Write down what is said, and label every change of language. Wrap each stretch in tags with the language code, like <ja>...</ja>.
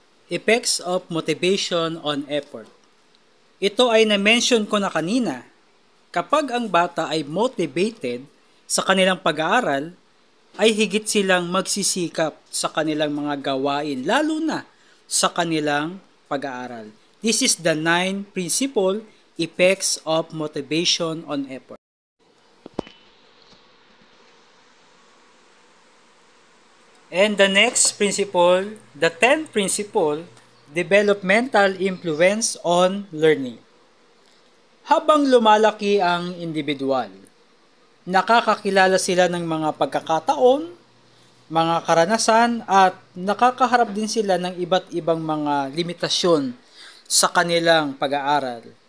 <en>Effects of motivation on effort.</en> <tl>Ito ay na-mention ko na kanina. Kapag ang bata ay motivated sa kanilang pag-aaral, ay higit silang magsisikap sa kanilang mga gawain, lalo na sa kanilang pag-aaral.</tl> <en>This is the 9 principle effects of motivation on effort. And the next principle, the 10th principle, developmental influence on learning.</en> <tl>Habang lumalaki ang individual, nakakakilala sila ng mga pagkakataon, mga karanasan at nakakaharap din sila ng iba't ibang mga limitasyon sa kanilang pag-aaral.</tl>